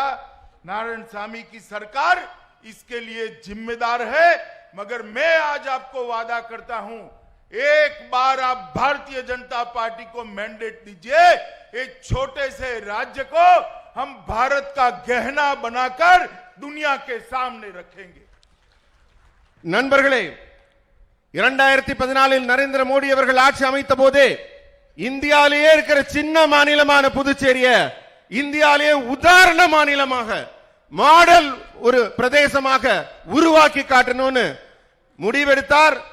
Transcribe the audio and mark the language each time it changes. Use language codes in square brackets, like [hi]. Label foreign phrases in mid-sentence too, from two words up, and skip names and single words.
[hi] नारायणसामी की सरकार इसके लिए जिम्मेदार है। मगर मैं आज आपको वादा करता हूं, एक बार आप भारतीय जनता पार्टी को मैंडेट दीजिए, एक छोटे से राज्य को हम भारत का गहना बनाकर दुनिया के सामने रखेंगे। [ta] நண்பர்களே, 2014 நரேந்திர மோடி அவர்கள் ஆட்சி அமைத்த போதே இந்தியாவிலேயே இருக்கிற சின்ன மாநிலமான புதுச்சேரிய இந்தியாவிலேயே உதாரண மாநிலமாக மாடல் ஒரு பிரதேசமாக உருவாக்கி காட்டணும்னு முடிவெடுத்தார்.